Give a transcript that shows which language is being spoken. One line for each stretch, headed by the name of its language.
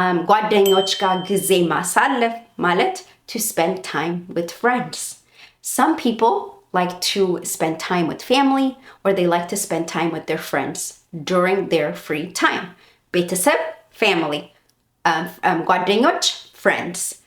Amharic: ጓደኞች ጋር ጊዜ ማሳለፍ ማለት
English: to spend time with friends. Some people like to spend time with family, or they like to spend time with their friends during their free time.
Amharic: ቤተሰብ family, ጓደኞች friends.